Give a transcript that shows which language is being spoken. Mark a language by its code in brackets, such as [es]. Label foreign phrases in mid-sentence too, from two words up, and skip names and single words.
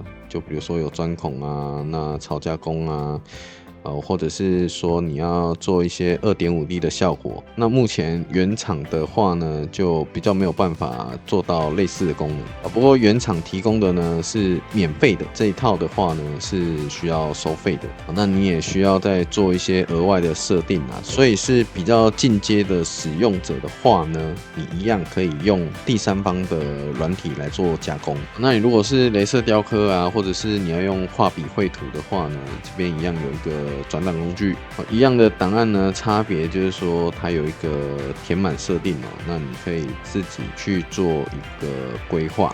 [zh] 就比如說有鑽孔啊，那槽加工啊，或者是說你要做一些 2.5D 的效果，那目前原廠的話呢，就比較沒有辦法做到類似的功能。不過原廠提供的呢是免費的，這一套的話呢是需要收費的，那你也需要再做一些額外的設定啊。所以是比較進階的使用者的話呢，你一樣可以用第三方的軟體來做加工。那你如果是雷射雕刻啊，或者是你要用畫筆繪圖的話呢，這邊一樣有一個轉檔工具，一樣的檔案呢，差別就是說它有一個填滿設定那你可以自己去做一個規劃。